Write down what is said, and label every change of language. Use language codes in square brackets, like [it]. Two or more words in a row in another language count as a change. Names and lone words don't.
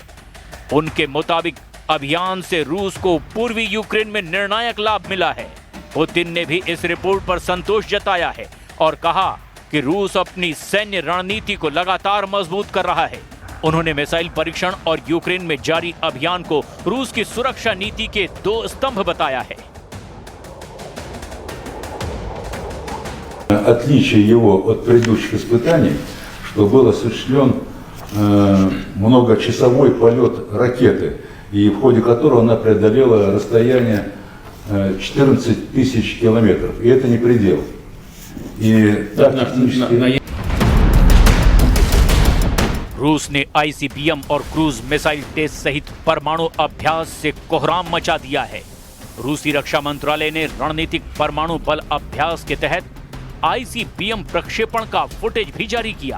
[hi] उनके मुताबिक अभियान से रूस को पूर्वी यूक्रेन में निर्णायक लाभ मिला है। पुतिन ने भी इस रिपोर्ट पर संतोष जताया है और कहा कि रूस अपनी सैन्य रणनीति को लगातार मजबूत कर रहा है। उन्होंने मिसाइल परीक्षण और यूक्रेन में जारी अभियान को रूस की सुरक्षा नीति के 2 स्तंभ बताया है। [ru] Отличие его от предыдущих испытаний, что был осуществлен многочасовой полет ракеты, и в ходе которого она преодолела расстояние 14 тысяч километров. И это не предел. И так технически... [hi] रूस ने आईसीबीएम और [en] cruise missile test [hi] सहित परमाणु अभ्यास से कोहराम मचा दिया है। रूसी रक्षा मंत्रालय ने रणनीतिक परमाणु बल अभ्यास के तहत आईसीबीएम प्रक्षेपण का फुटेज भी जारी किया।